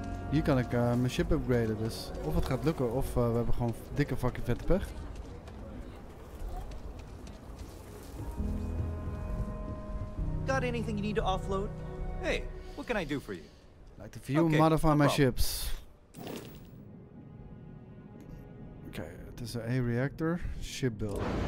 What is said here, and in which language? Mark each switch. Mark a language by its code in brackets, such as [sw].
[nl] Hier kan ik mijn ship upgraden, dus of het gaat lukken of we hebben gewoon dikke fucking vette pech. [en] Got anything you need to offload? Hey, what can I do for you? Like to view and modify my ships. [nl] Oké, het is een A-reactor, ship builder.